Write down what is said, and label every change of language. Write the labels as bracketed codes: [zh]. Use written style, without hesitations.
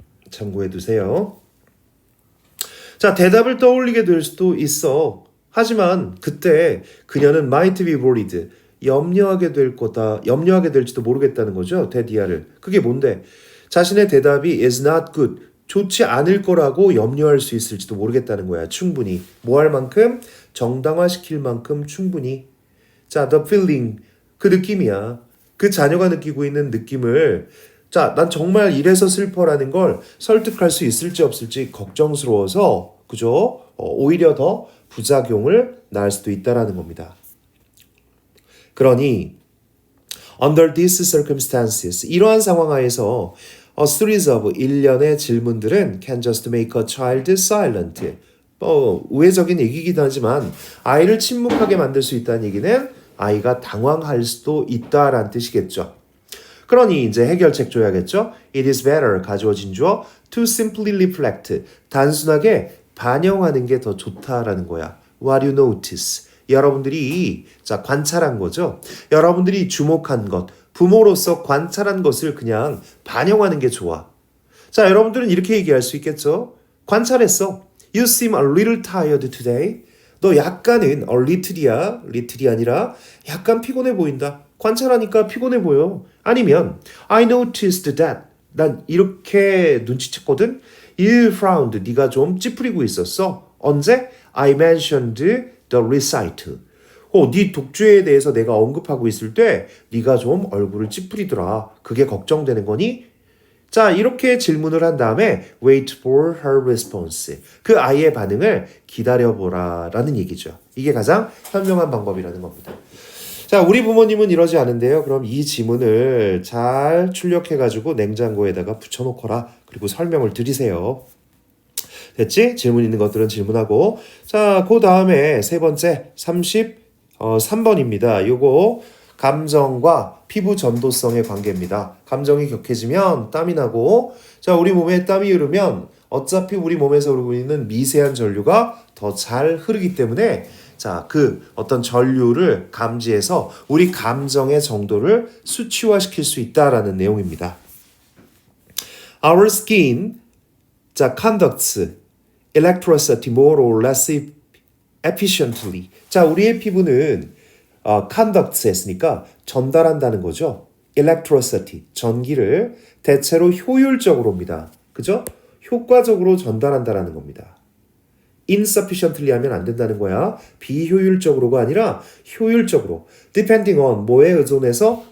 [ko] 참고해 두세요. 자, 대답을 떠올리게 될 수도 있어. 하지만 그때 그녀는 [en] might be worried. [ko] 염려하게 될 거다. 염려하게 될지도 모르겠다는 거죠. 데디아를. 그게 뭔데? 자신의 대답이 [en] is not good. [ko] 좋지 않을 거라고 염려할 수 있을지도 모르겠다는 거야. 충분히. 뭐 할 만큼? 정당화시킬 만큼 충분히. 자, [en] the feeling. [ko] 그 느낌이야. 그 자녀가 느끼고 있는 느낌을 자, 난 정말 이래서 슬퍼라는 걸 설득할 수 있을지 없을지 걱정스러워서 그죠? 오히려 더 부작용을 낳을 수도 있다라는 겁니다. 그러니 [en] under these circumstances [ko] 이러한 상황 하에서 [en] a series of [ko] 일련의 질문들은 [en] can just make a child silent. [ko] 우회적인 얘기이긴 하지만 아이를 침묵하게 만들 수 있다는 얘기는 아이가 당황할 수도 있다라는 뜻이겠죠. 그러니 이제 해결책 줘야겠죠. [en] It is better [ko] 가주어진 주어 [en] to simply reflect [ko] 단순하게 반영하는 게 더 좋다라는 거야. [en] What you notice [ko] 여러분들이 자 관찰한 거죠. 여러분들이 주목한 것 부모로서 관찰한 것을 그냥 반영하는 게 좋아. 자 여러분들은 이렇게 얘기할 수 있겠죠. 관찰했어. [en] You seem a little tired today. [ko] 너 약간은 a little이야. little이 아니라 약간 피곤해 보인다. 관찰하니까 피곤해 보여. 아니면 [en] I noticed that. [ko] 난 이렇게 눈치챘거든. [en] You frowned. [ko] 네가 좀 찌푸리고 있었어. 언제? [en] I mentioned the recital. [ko] 네 독주에 대해서 내가 언급하고 있을 때 네가 좀 얼굴을 찌푸리더라. 그게 걱정되는 거니? 자, 이렇게 질문을 한 다음에 [en] wait for her response. [ko] 그 아이의 반응을 기다려보라 라는 얘기죠. 이게 가장 현명한 방법이라는 겁니다. 자, 우리 부모님은 이러지 않은데요. 그럼 이 지문을 잘 출력해가지고 냉장고에다가 붙여놓거라. 그리고 설명을 드리세요. 됐지? 질문 있는 것들은 질문하고. 자, 그 다음에 세 번째 33번입니다. 요거 감정과 피부 전도성의 관계입니다. 감정이 격해지면 땀이 나고 자 우리 몸에 땀이 흐르면 어차피 우리 몸에서 흐르고 있는 미세한 전류가 더 잘 흐르기 때문에 자 그 어떤 전류를 감지해서 우리 감정의 정도를 수치화시킬 수 있다라는 내용입니다. [en] Our skin 자 conducts electricity more or less efficiently. [ko] 자 우리의 피부는 conducts 했으니까 전달한다는 거죠. electricity, 전기를 대체로 효율적으로입니다. 그죠? 효과적으로 전달한다는 겁니다. insufficiently 하면 안 된다는 거야. 비효율적으로가 아니라 효율적으로. depending on 뭐에 의존해서?